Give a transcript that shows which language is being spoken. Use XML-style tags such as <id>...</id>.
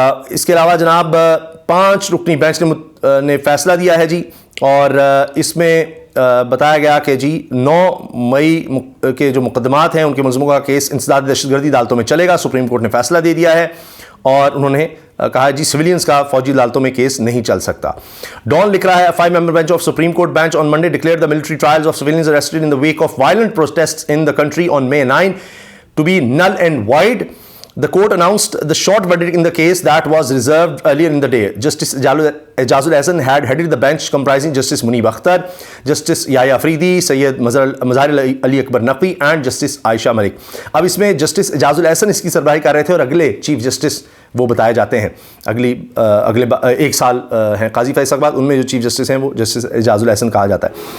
<ur>اس کے علاوہ جناب 5 رکنی بینچ نے فیصلہ دیا ہے جی, اور اس میں بتایا گیا کہ جی 9 مئی کے جو مقدمات ہیں ان کے ملزموں کا کیس انسداد دہشت گردی عدالتوں میں چلے گا. سپریم کورٹ نے فیصلہ دے دیا ہے اور انہوں نے کہا جی سویلینز کا فوجی عدالتوں میں کیس نہیں چل سکتا. ڈان لکھ رہا ہے</ur> <en>5 member bench of Supreme Court bench on Monday declared the military trials of civilians arrested in the wake of violent protests in the country on May 9 to be null and void. The court announced the short verdict in the case that was reserved earlier in the day. Justice Ejazul Ahsan had headed the bench comprising Justice Munib Akhtar, Justice Yahya Afridi, Sayyid Mazhar Ali Akbar Naqvi and Justice Aisha Malik.</en> <ur>اب اس میں justice Ijaz ul Ahsan اس کی سربراہی کر رہے تھے اور اگلے chief justice وہ بتائے جاتے ہیں اگلے 1 سال ہیں قاضی فیصل کے بعد, ان میں جو چیف جسٹس ہیں وہ جسٹس اعجاز الاحسن کہا جاتا ہے.</ur>